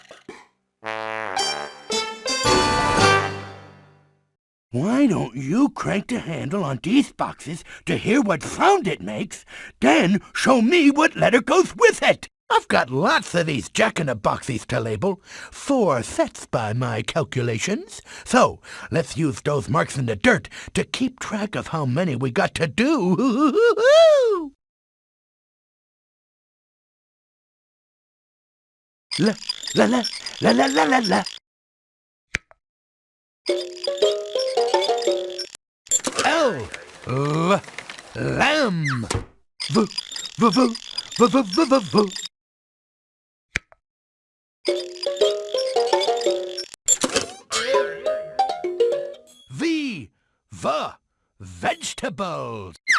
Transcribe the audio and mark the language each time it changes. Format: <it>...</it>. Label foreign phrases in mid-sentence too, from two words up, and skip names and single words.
<en>Why don't you crank the handle on these boxes to hear what sound it makes, then show me what letter goes with it? I've got lots of these Jack-in-the-Boxies to label, 4 sets by my calculations. So let's use those marks in the dirt to keep track of how many we got to do. La la la la la la la la. L, lamb. V, v, v, v, v, v, v, v. V, vegetables.</en>